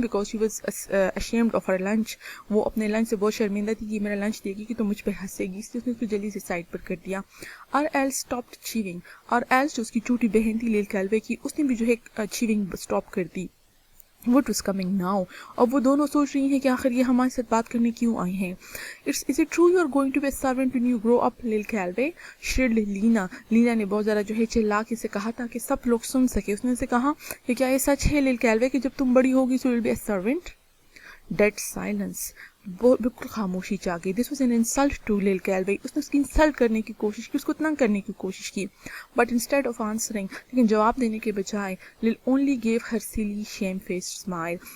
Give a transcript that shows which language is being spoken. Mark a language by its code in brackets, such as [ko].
[en] Because she was ashamed of her lunch. [hi] वो अपने lunch से बहुत शर्मिंदा थी कि मेरा लंच देगी कि तो मुझ पर हंसेगी, इसलिए उसने उसको जल्दी से साइड पर कर दिया। और एल्स स्टॉप्ड चीविंग, और एल्स जो उसकी छोटी बहन थी लिल कैल्वे की, उसने भी जो है चीविंग स्टॉप कर दी। [en] What was coming now? [hi] और वो दोनों सोच रही हैं कि आखिर ये हमारे साथ बात करने क्यों आई हैं। [en] Is it true you are going to be a servant when you grow up, Lil Calvey? [hi] shrilled Leena. Leena ने बहुत ज़्यादा जो है चिल्ला के से कहा ताकि सब लोग सुन सके। उसने से कहा कि क्या ये सच है लिल कैल्वे कि जब तुम बड़ी होगी [en] so you will be a servant? Dead silence. [hi] बिल्कुल खामोशी छा गई। [en] This was an insult to Lil Calvay. [hi] उसने उसकी इंसल्ट करने की कोशिश की, [en] उसको तंग करने की कोशिश की, बट इंस्टेड ऑफ आंसरिंग, [hi] लेकिन जवाब देने के बजाय [en] Lil only gave her silly shamefaced smile.